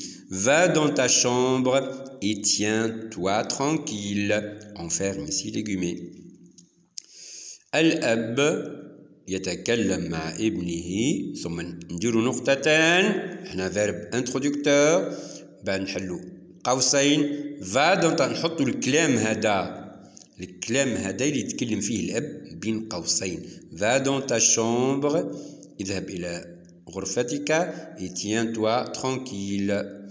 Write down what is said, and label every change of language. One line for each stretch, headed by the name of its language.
French: Va dans ta chambre et tiens-toi tranquille. On ferme ici légumé.
Arabic: الأب يتكلم مع ابنه ثم نديرو نقطتان. هنا
French: verbe introducteur.
Arabic: بعد نحلو قوسين.
French: va dans ta
Arabic: نحطو الكلام هذا. الكلام هذا اللي يتكلم فيه الأب بين قوسين.
French: va dans ta chambre.
Arabic: اذهب إلى غرفتك
French: et tiens-toi tranquille.